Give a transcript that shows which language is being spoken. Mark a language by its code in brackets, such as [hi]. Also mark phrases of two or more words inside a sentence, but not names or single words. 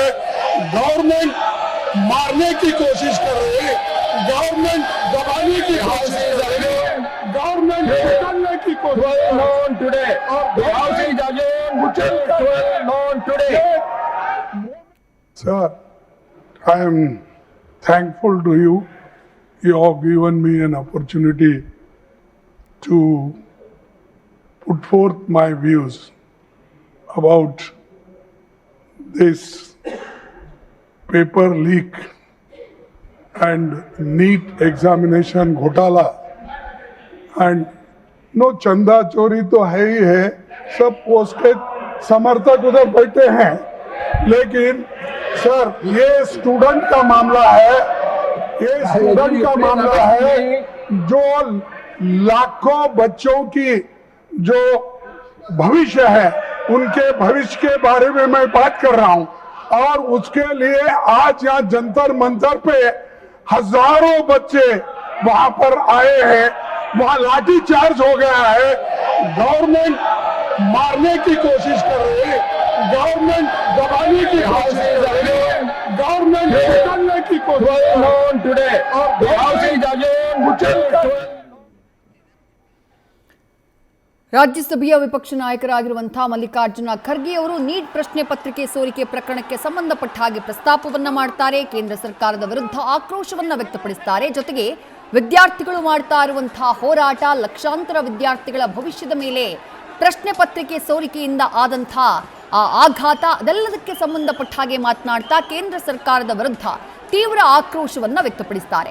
[hi] गवर्नमेंट मारने की कोशिश कर रही है, गवर्नमेंट दबाने की कोशिश कर रही है, गवर्नमेंट निकालने की कोशिश Sir, [en] I am thankful to you. You have given me an opportunity to put forth my views about this paper leak and NEET examination घोटाला. And no, [hi] चंदा चोरी तो है ही है, सब उसके समर्थक उधर बैठे हैं, लेकिन सर ये स्टूडेंट का मामला है, ये स्टूडेंट का मामला है जो लाखों बच्चों की जो भविष्य है उनके भविष्य के बारे में मैं बात कर रहा हूं. और उसके लिए आज यहाँ जंतर मंतर पे हजारों बच्चे वहां पर आए हैं, वहां लाठी चार्ज हो गया है. गवर्नमेंट मारने की कोशिश कर रही है, गवर्नमेंट दबाने की कोशिश कर रही है, गवर्नमेंट निकालने की कोशिश [kn] ರಾಜ್ಯಸಭೆಯ ವಿಪಕ್ಷ ನಾಯಕರಾಗಿರುವಂತಹ ಮಲ್ಲಿಕಾರ್ಜುನ ಖರ್ಗೆ ಅವರು ನೀಟ್ ಪ್ರಶ್ನೆ ಪತ್ರಿಕೆ ಸೋರಿಕೆ ಪ್ರಕರಣಕ್ಕೆ ಸಂಬಂಧಪಟ್ಟ ಹಾಗೆ ಪ್ರಸ್ತಾಪವನ್ನ ಮಾಡ್ತಾರೆ. ಕೇಂದ್ರ ಸರ್ಕಾರದ ವಿರುದ್ಧ ಆಕ್ರೋಶವನ್ನ ವ್ಯಕ್ತಪಡಿಸುತ್ತಾರೆ. ಜೊತೆಗೆ ವಿದ್ಯಾರ್ಥಿಗಳು ಮಾಡ್ತಾ ಇರುವಂತಹ ಹೋರಾಟ, ಲಕ್ಷಾಂತರ ವಿದ್ಯಾರ್ಥಿಗಳ ಭವಿಷ್ಯದ ಮೇಲೆ ಪ್ರಶ್ನೆ ಪತ್ರಿಕೆ ಸೋರಿಕೆಯಿಂದ ಆದಂಥ ಆಘಾತ, ಅದೆಲ್ಲದಕ್ಕೆ ಸಂಬಂಧಪಟ್ಟ ಹಾಗೆ ಮಾತನಾಡ್ತಾ ಕೇಂದ್ರ ಸರ್ಕಾರದ ವಿರುದ್ಧ ತೀವ್ರ ಆಕ್ರೋಶವನ್ನ ವ್ಯಕ್ತಪಡಿಸುತ್ತಾರೆ.